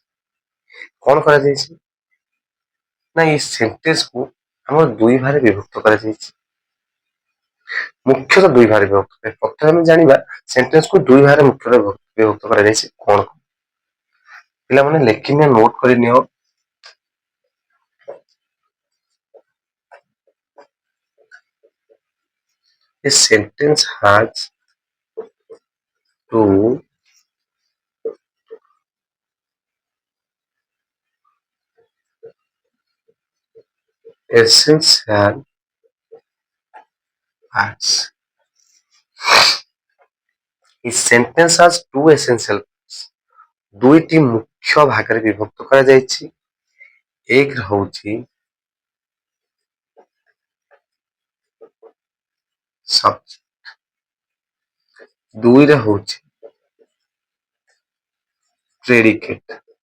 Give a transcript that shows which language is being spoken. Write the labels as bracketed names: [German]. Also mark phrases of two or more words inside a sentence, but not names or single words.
[Odia] କଣ କରାଯାଇଛି ନା ଏଇ ସେଣ୍ଟେନ୍ସକୁ ଆମର ଦୁଇ ଭାଗରେ ବିଭକ୍ତ କରାଯାଇଛି। ମୁଖ୍ୟତଃ ଦୁଇ ଭାଗରେ ବିଭକ୍ତ। ପ୍ରଥମେ ଆମେ ଜାଣିବା ସେଣ୍ଟେନ୍ସକୁ ଦୁଇ ଭାଗରେ ମୁଖ୍ୟତଃ ବିଭକ୍ତ କରାଯାଇଛି କଣ କଣ। ପିଲାମାନେ ଲେଖିନିଅ, ନୋଟ କରିନିଅ। [English] A sentence has two essential parts. A sentence has two essential parts. [Odia] ଦୁଇଟି ମୁଖ୍ୟ ଭାଗରେ ବିଭକ୍ତ କରାଯାଇଛି। ଏକ ହଉଛି ସବଜେକ୍ଟ, ଦୁଇରେ ହଉଛି ପ୍ରେଡିକେଟ।